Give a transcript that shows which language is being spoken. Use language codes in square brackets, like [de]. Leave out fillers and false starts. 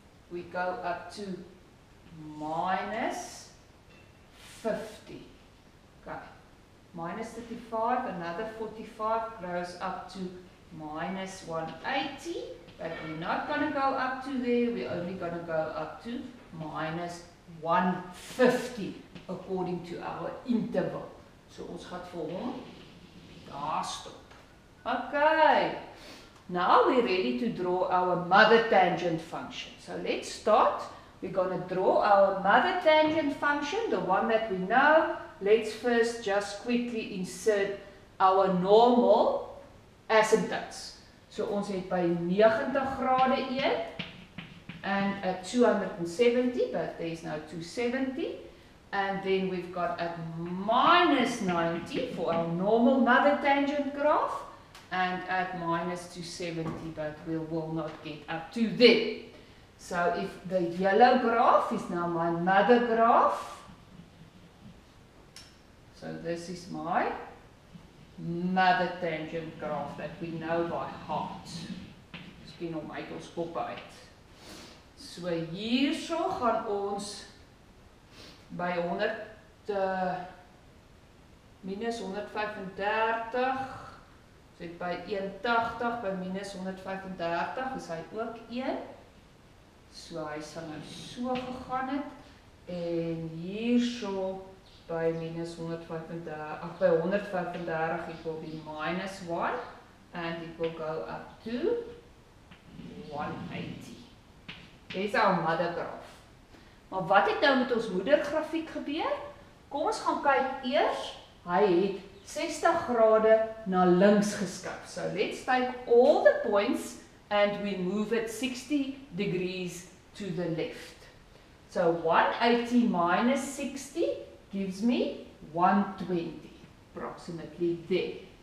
[en] We go up to minus 50. Okay. Minus 35, another 45 grows up to minus 180. But we're not going to go up to there, we're only going to go up to minus 150 according to our interval. [af] So ons gaan vir hom daar stop. [en] Okay, now we're ready to draw our mother tangent function. So let's start. We're going to draw our mother tangent function, the one that we know. Let's first just quickly insert our normal asymptotes. [af] So ons het by 90 grade [en] 1 and at 270, but there is no 270. And then we've got at minus 90 for our normal mother tangent graph, and at minus 270, but we will not get up to there. So if the yellow graph is now my mother graph, so this is my mother tangent graph that we know by heart. [af] Miskien om uit ons kop uit. So hierso gaan ons by 100 minus 135, so by 180 by minus 135 is hy ook 1. So hy sal nou so gegaan het, en hierso by minus 135, by 135 [en] it will be minus 1, and it will go up to 180. Dis our mother graph. [af] Maar wat het nou met ons moedergrafiek gebeur? Kom ons gaan kyk eers. Hy het 60 grade na links geskuif. [en] So let's take all the points and we move it 60 degrees to the left. So 180 minus 60 gives me 120, approximately there.